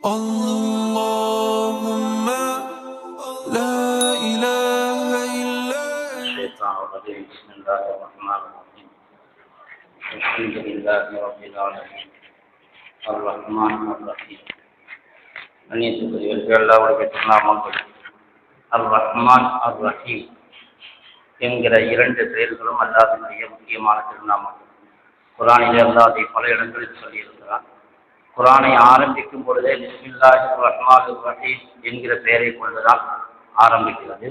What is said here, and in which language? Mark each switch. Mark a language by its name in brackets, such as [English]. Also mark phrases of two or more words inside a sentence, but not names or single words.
[Arabic] اللهم لا إله إلا الشيطان الرجيم. بسم الله الرحمن الرحيم. الحمد لله رب العالمين الرحمن الرحيم. [Tamil] அந்நியத்துக்குரியவர்கள் அல்லாஹ்வுடைய திருநாமங்கள் [Arabic] الرحمن الرحيم [Tamil] என்கிற இரண்டு பெயர்களும் அல்லாஹ்வுடைய முக்கியமான திருநாமங்கள். குர்ஆனிலே அல்லாஹ் அதை பல இடங்களில் சொல்லியிருக்கிறார். குர்ஆனை ஆரம்பிக்கும் பொழுதே [Arabic] بسم الله الرحمن الرحيم [Tamil] என்கிற பெயரை கொண்டுதான் ஆரம்பிக்கிறது.